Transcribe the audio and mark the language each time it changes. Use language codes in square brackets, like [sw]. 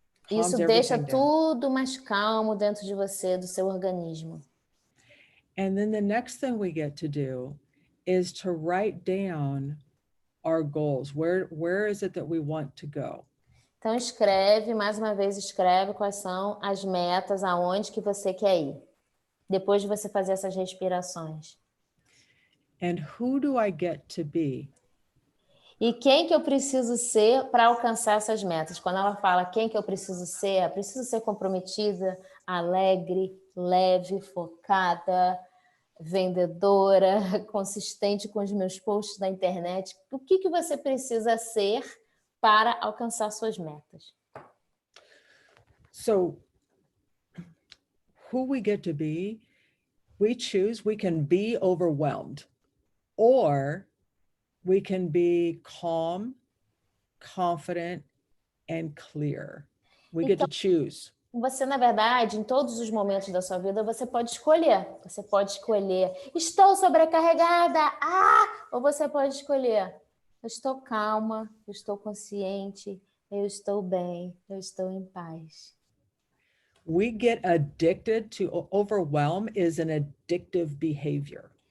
[pt] Isso deixa tudo mais calmo dentro de você, do seu organismo. [en] And then the next thing we get to do is to write down our goals. Where is it that we want to go? [pt] Então mais uma vez escreve quais são as metas, aonde que você quer ir. Depois de você fazer essas respirações. [en] And who do I get to be? [pt] E quem que eu preciso ser para alcançar essas metas? Quando ela fala quem que eu preciso ser comprometida, alegre, leve, focada, vendedora, consistente com os meus posts na internet. O que você precisa ser para alcançar suas metas? [en] So, who we get to be, we choose. We can be overwhelmed, or we can be calm, confident, and clear. We get to choose. [pt] Você, na verdade, em todos os momentos da sua vida, você pode escolher. Você pode escolher, estou sobrecarregada, ou você pode escolher, eu estou calma, eu estou consciente, eu estou bem, eu estou em paz. [en] We get addicted to overwhelm is an addictive behavior.